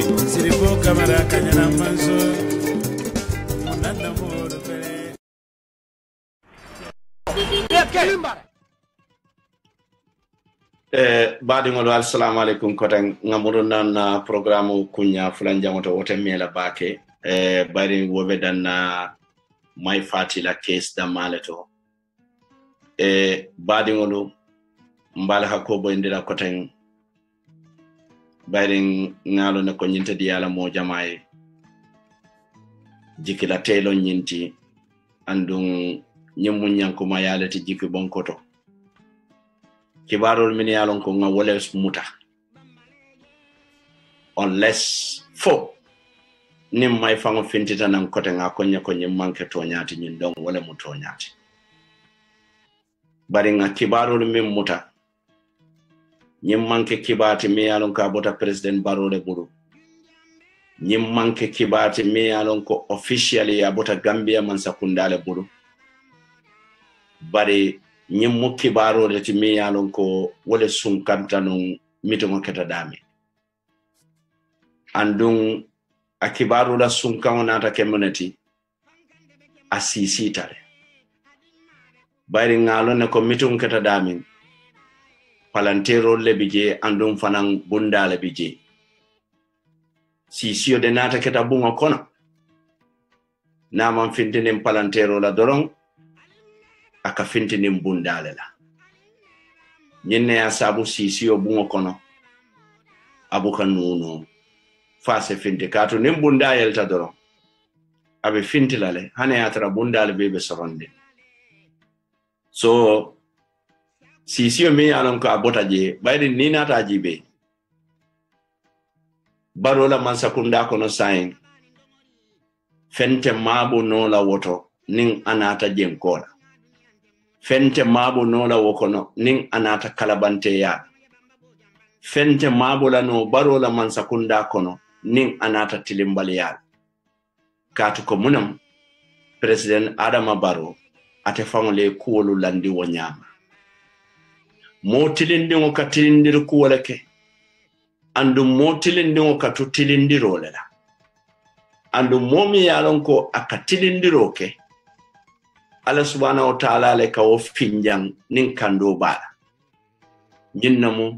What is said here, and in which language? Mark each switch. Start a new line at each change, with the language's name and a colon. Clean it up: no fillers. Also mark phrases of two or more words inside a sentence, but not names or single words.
Mandingo: siripo kamara kanyana manso monanda mo pere baadiŋolu
Arabic: السلام عليكم
Mandingo: koten ŋamuru nan programme kunya fulan jaŋoto wote mela baake bari wobe danna may fatila case dammale to baadiŋolu mbala hakko boyndira koten bari ŋalo ne ko ñinte diyala mo jamaye jikila telo ñinti andun ñimmu ñankuma yaleti jikki bonkoto kibarol min yalon ko nga wala muta unless fo nim may fango fintita nan kote nga konya ko nyim manke to nyaati nyin don wala mu to nyaati bari nga kibarol min muta nyim manke kibati mi yalon ka bota president barole buru nyim manke kibati mi yalon ko officially abota Gambia man sakundale buru bari nyimmu kibaro de timi yalon ko wole sunkanta non mitongo keta dami andun akibaro la sunkan nata community asisi tare bari ngalo ne ko mitongo keta dami palantero le bije andun fanan bunda le bije sisio de nata keta bunga kono na man fintinin palantero la dorong aka fintinin bundale la nyenne ya sabu sisio bungo kono abuka nuno fase finti katu nim bundale ta doro abe fintilale hane atara bundale bebe soronde so sisio me alon ko abota je baydi nina ta jibe barola man sakunda kono sain fente mabu no la woto ning anata jenkola fente mabo no la wokono ning anata kalabante ya fente mabo la no baro la man sakunda kono ning anata tilimbali ya katu ko munam president Adama Barrow ate famole kuwolu landi wonyama mo tilindi ngo katilindir kuwoleke andu mo tilindi ngo katutilindiro lela andu momi yalon ko akatilindiroke
Arabic: الله سبحانه وتعالى
Mandingo: le ka wo finjang nin kando bala nyinnamu